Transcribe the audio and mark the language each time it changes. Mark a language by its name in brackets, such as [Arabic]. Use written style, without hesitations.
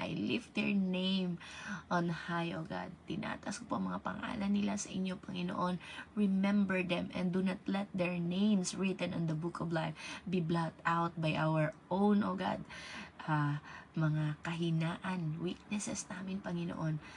[English] I lift their name on high, O God. [Filipino] Tinatas ko po ang mga pangalan nila sa inyo, Panginoon. [English] Remember them and do not let their names written on the book of life be blotted out by our own, O God, [Filipino] mga kahinaan, [English] weaknesses [Filipino] namin, [English] Panginoon.